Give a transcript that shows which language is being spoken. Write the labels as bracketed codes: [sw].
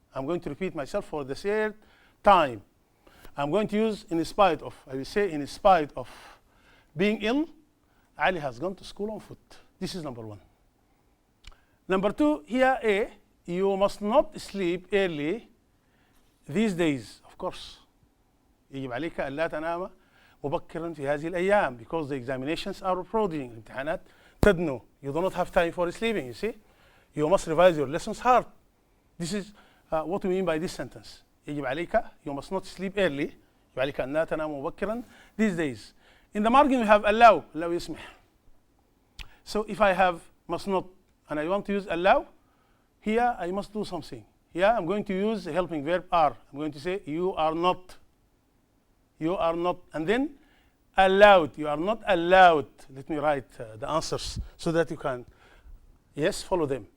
[en] I'm going to repeat myself for the third time. I'm going to use in spite of. I will say in spite of being ill, Ali has gone to school on foot. This is number one. Number two, here A, you must not sleep early these days, of course. [ar] يجب عليك أن لا تنام مبكرا في هذه الأيام, [en] because the examinations are approaching. [ar] الامتحانات تدنو. [en] You do not have time for sleeping, you see. You must revise your lessons hard. This is what we mean by this sentence. [ar] يجب عليك, [en] you must not sleep early. [ar] يجب عليك أن لا تنام مبكرا [en] these days. In the margin we have allow. allow يسمح. So if I have must not and I want to use allow, here I must do something. Here I'm going to use the helping verb are. I'm going to say you are not. You are not. And then allowed. You are not allowed. Let me write the answers so that you can, yes, follow them.